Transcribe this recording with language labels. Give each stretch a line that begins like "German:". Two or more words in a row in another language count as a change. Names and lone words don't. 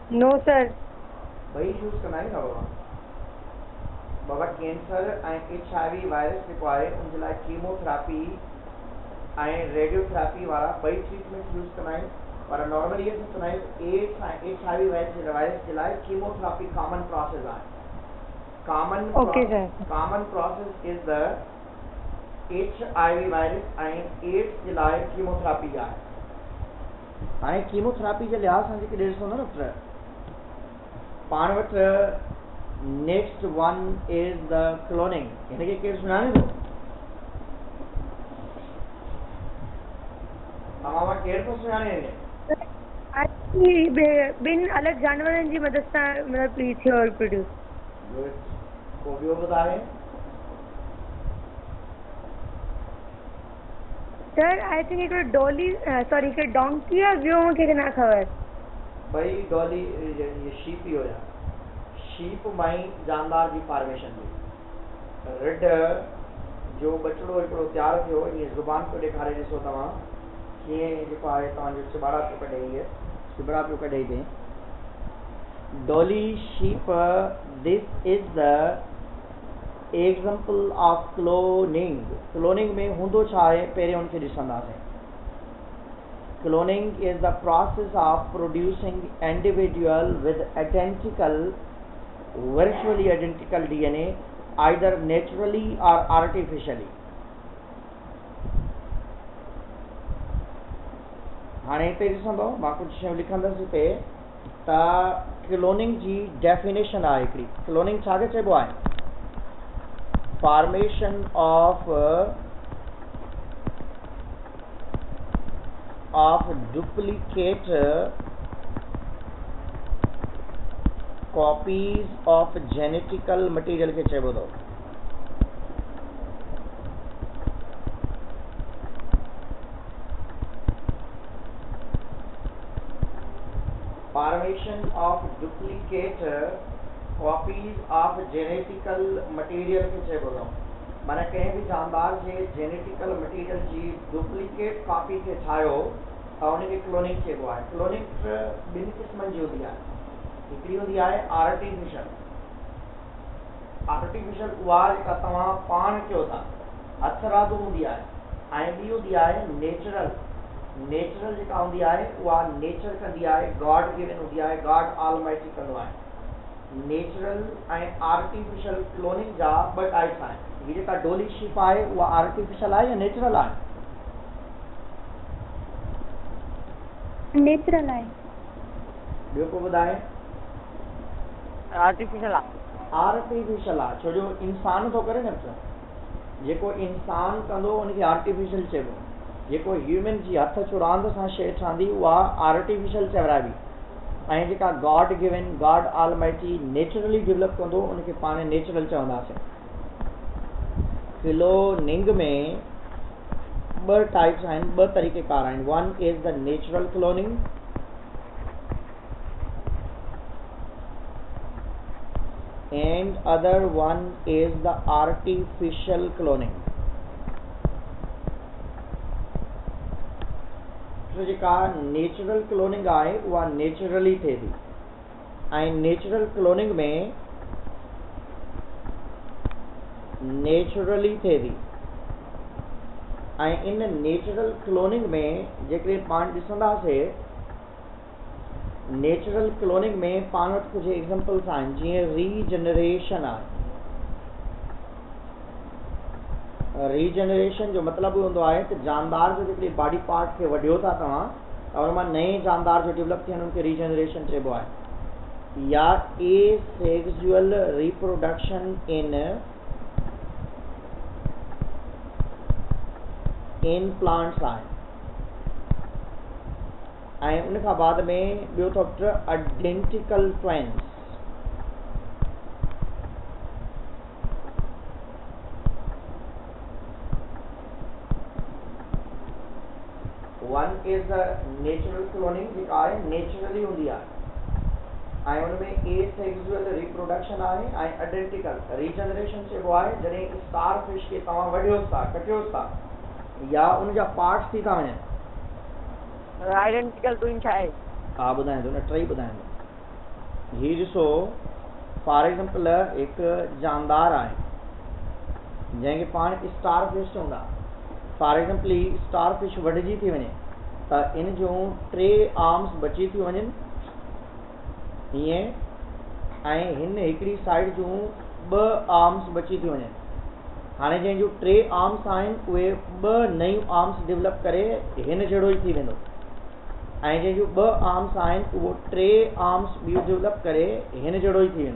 Sindhi: ॿई यूज़ कंदा आहिनि न बाबा? बाबा कैंसर ऐं HIV वायरस जेको आहे उन जे लाइ कीमोथेरेपी ऐं रेडियोथेरेपी वारा ॿई ट्रीटमेंट यूज़ कंदा आहियूं, पर नॉर्मली असीं चवंदा आहियूं एड्स ऐं HIV वायरस जे लाइ
English: chemotherapy common process
Sindhi: आहे।
English: common process is the HIV virus
Sindhi: ऐं एड्स जे लाइ कीमोथेरेपी आहे। हाणे कीमोथेरेपी जे लिहाज़ सां जेके ॾिसो न पुट, पाण वटि
English: next one is the cloning.
Sindhi: हिनखे केरु सुञाणे थो? तव्हां वटि केरु थो सुञाणे? ॿिनि अलॻि जानवरनि जी मदद सां मतिलबु थियो प्रोड्यूस। को ॿियो ॿुधाए?
English: sir I think
Sindhi: हिकिड़ो डॉली सॉरी हिकिड़ो डोंकी आहे, ॿियो मूंखे न ख़बर। भई डॉली ये शीप ही हुया, शीप मां ई जानदार जी फॉर्मेशन हुई। रिड जो बचड़ो हिकिड़ो तयारु थियो, ईअं ज़ुबान पियो ॾेखारे, ॾिसो तव्हां कीअं जेको आहे तव्हांजो चिॿाड़ा पियो कढे, इहे चिॿड़ा पियो कढे हिते डॉली शीप।
English: this is the example of cloning.
Sindhi: क्लोनिंग में हूंदो छा आहे पहिरियों उनखे ॾिसंदासीं।
English: Cloning is the process of producing individual with virtually identical DNA, either naturally or artificially.
Sindhi: हाणे हिते ॾिसंदो मां कुझु शयूं लिखंदुसि हिते त क्लोनिंग जी डेफिनेशन आहे हिकिड़ी। क्लोनिंग छाखे चइबो आहे?
English: Formation of duplicate copies of genetical material
Sindhi: के चइबो थो।
English: Formation of duplicate copies of genetical material
Sindhi: के चइबो थो। माना कंहिं बि जानदार जे जेनेटिकल मटीरियल जी डुप्लीकेट कॉपी खे ठाहियो त उनखे क्लोनिंग चइबो आहे। क्लोनिंग ॿिनि क़िस्मनि जी हूंदी आहे। हिकिड़ी हूंदी आहे आर्टिफिशियल। आर्टिफिशियल उहा जेका तव्हां पाण कयो था, हथ रांदि हूंदी आहे। ऐं ॿी हूंदी आहे नेचुरल। नेचुरल जेका हूंदी आहे उहा नेचर कंदी आहे,
English: God given
Sindhi: हूंदी आहे,
English: God Almighty
Sindhi: कंदो आहे। नेचुरल ऐं
English: artificial cloning
Sindhi: जा ॿ टाइप्स आहिनि। हीअ जेका डोली शीप आहे उहा आर्टिफिशियल आहे या नेचुरल आहे? नेचुरल आहे। ॿियो को ॿुधाए? आर्टिफिशियल आहे। आर्टिफिशियल आहे छो जो इंसान थो करे न, जेको इंसान कंदो उनखे आर्टिफिशियल चइबो। जेको ह्यूमन जी हथ चुरांद सां शइ ठहंदी उहा आर्टिफिशियल चवराइबी। ऐं जेका
English: God given, God Almighty
Sindhi: नेचुरली डेवलप कंदो उनखे पाण नेचुरल चवंदासीं। क्लोनिंग में ॿ टाइप्स आहिनि, ॿ तरीक़ेकार आहिनि।
English: one is the natural cloning and other one is the artificial cloning.
Sindhi: तो जेका
English: natural cloning
Sindhi: आहे उहा नेचुरली थिए थी। ऐं
English: natural cloning
Sindhi: में नेचुरली थिए थी। ऐं इन
English: natural cloning
Sindhi: में जेकॾहिं पाण ॾिसंदासीं,
English: natural cloning
Sindhi: में पाण वटि कुझु एग्जाम्पल्स आहिनि, जीअं रीजनरेशन आहे। रीजनरेशन जो मतिलबु हूंदो आहे त जानदार जो जेकॾहिं
English: body part
Sindhi: खे वढियो था तव्हां त उन मां नए जानदार जो डेवलप थियनि, उनखे रीजनरेशन चइबो आहे। या
English: asexual reproduction in plants
Sindhi: आहे। ऐं उन खां बाद में ॿियो थो
English: identical twins. one is the natural cloning
Sindhi: जेका आहे नेचुरली हूंदी आहे ऐं उनमें
English: asexual reproduction
Sindhi: आहे। ऐं
English: identical regeneration
Sindhi: चइबो आहे जॾहिं स्टार फिश खे तव्हां वढियोसि था, कटियोसि था या उनजा पार्ट्स थी था वञनि।
English: identical twin
Sindhi: छा आहे? हा ॿुधायां थो न, टई ॿुधायां थो। हीअ ॾिसो
English: for example
Sindhi: एक जानदार आहे जंहिंखे पाण स्टार फिश चवंदा।
English: for example
Sindhi: ही स्टार फिश वढिजी थी वञे त इन जूं 3 आर्म्स बची थी वञनि हीअं ऐं हिन हिकिड़ी साइड जूं 2 आर्म्स बची थी वञनि। हाणे जंहिंजूं 3 आर्म्स आहिनि उहे 2 नयूं आर्म्स डेवलप करे हिन जहिड़ो ई थी वेंदो ऐं जंहिंजूं 2 आर्म्स आहिनि उहो 3 आर्म्स ॿियूं डेवलप करे हिन जहिड़ो ई थी वेंदो।